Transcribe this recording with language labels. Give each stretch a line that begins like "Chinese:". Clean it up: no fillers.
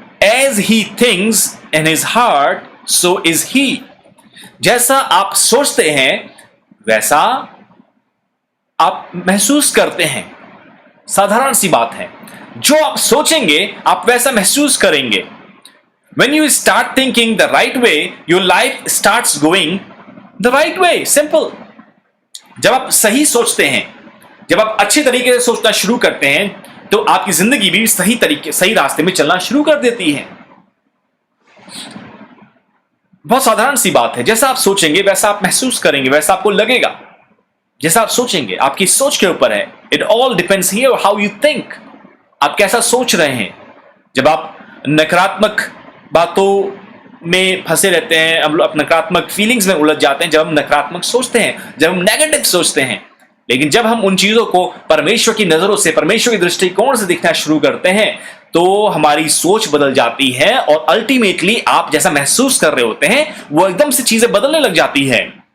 English: As he thinks in his heart so is he.
Hindi: जैसा आप सोचते हैं वैसा आप महसूस करते हैं। साधारण सी बात है, जो आप सोचेंगे आप वैसा महसूस करेंगे।
English: When you start thinking the right way, your life starts going the right way. Simple.
Hindi: जब आप सही सोचते हैं, जब आप अच्छे तरीके से सोचना शुरू करते हैं, तो आपकी जिंदगी भी सही रास्ते में चलना शुरू कर देती है। बहुत साधारण सी बात है, जैसा आप सोचेंगे वैसा आप महसूस करेंगे, वैसा आपको लगेगा। जैसा आप सोचेंगे, आपकी सोच के ऊपर है।
English: It all depends here how you think.
Hindi: आप कैसा सोच रहे हैं। जब आप नकारात्मक बातों में फंसे रहते हैं, हम लोग नकारात्मक फीलिंग्स में उलझ जाते हैं जब हम नकारात्मक सोचते हैं, जब हम नेगेटिव सोचते हैं। लेकिन जब हम उन चीजों को परमेश्वर की नजरों से, परमेश्वर के दृष्टिकोण से देखना शुरू करते हैं, तो हमारी सोच बदल जाती है और अल्टीमेटली आप जैसा महसूस कर रहे होते हैं वो एकदम से चीजें बदलने लग जाती है।